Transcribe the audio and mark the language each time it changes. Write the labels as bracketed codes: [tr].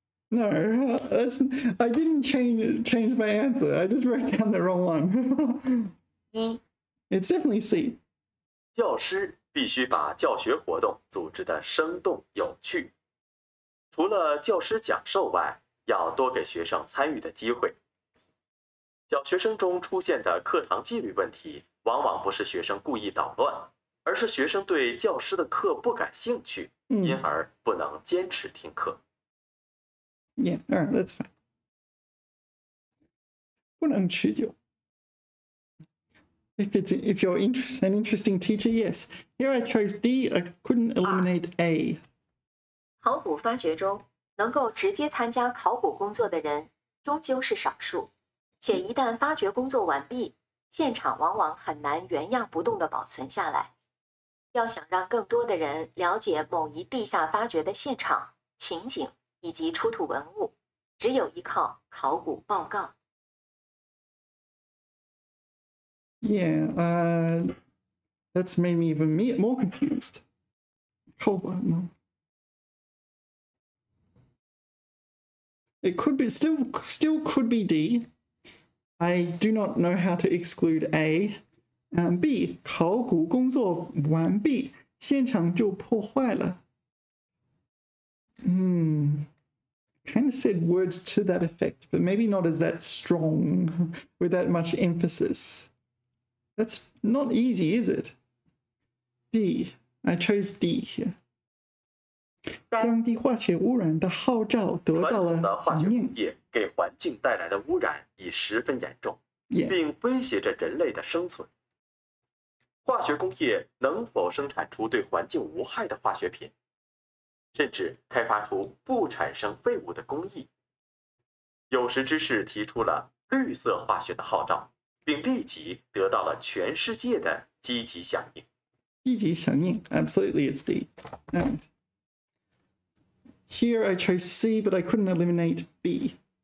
[en] No, I didn't change my answer. I just wrote down the wrong one. [zh] 一、 [en] It's definitely C. [zh] 教师必须把教学活动组织得生动有趣。除了教师讲授外，要多给学生参与的机会。小学生中出现的课堂纪律问题，往往不是学生故意捣乱，而是学生对教师的课不感兴趣，因而不能坚持听课。 [en] Yeah, all right, that's fine. [zh] 不能持久。 [en] If you're an interesting teacher, yes. Here I chose D. I couldn't eliminate A. [zh] 考古发掘中，能够直接参加考古工作的人终究是少数，且一旦发掘工作完毕，现场往往很难原样不动地保存下来。要想让更多的人了解某一地下发掘的现场、情景以及出土文物，只有依靠考古报告。 [en] Yeah, that's made me even more confused. No. It could be still could be D. I do not know how to exclude A. B. [zh] 考古工作完毕，现场就破坏了。 [en] Kind of said words to that effect, but maybe not as that strong, with that much emphasis. That's not easy, is it? D. I chose D here. [zh] 降低化学污染的号召得到了传统的化学响应工。业给环境带来的污染已十分严重，并威胁着人类的生存。化学工业能否生产出对环境无害的化学品，甚至开发出不产生废物的工艺？有识之士提出了绿色化学的号召，并立即得到了全世界的积极响应。积极响应 [en] Absolutely, it's D. And here I chose C, but I couldn't eliminate B.